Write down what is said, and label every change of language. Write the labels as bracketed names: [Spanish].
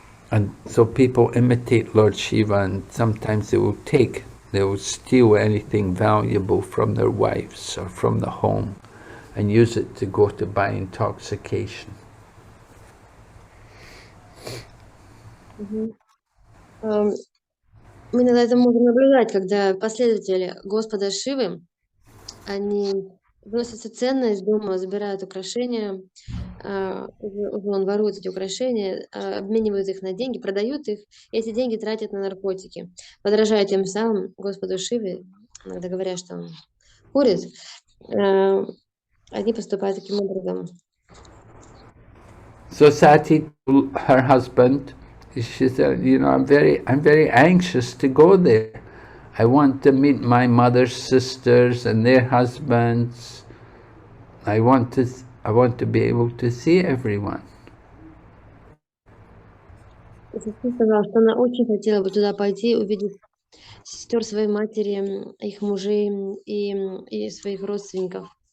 [English] And so people imitate Lord Shiva, and sometimes they will steal anything valuable from their wives or from the home and use it to go to buy intoxication. Мгм. [Russian] Ам, Мы иногда это можем наблюдать, когда последователи Господа Шивы, они вносят всю ценность дома, забирают украшения, уже он ворует эти украшения, обменивают их на деньги, продают их, и эти деньги тратят на наркотики, подражая тем самым Господу Шиве, иногда говоря, что он курит, э, они поступают таким образом. [English] So Sati told her husband, she said, you know, I'm very anxious to go there. I want to meet my mother's sisters and their husbands. I want to be able to see everyone. [Russian] И сестра сказала, что она очень хотела бы туда пойти, увидеть сестер своей матери, их мужей и своих родственников.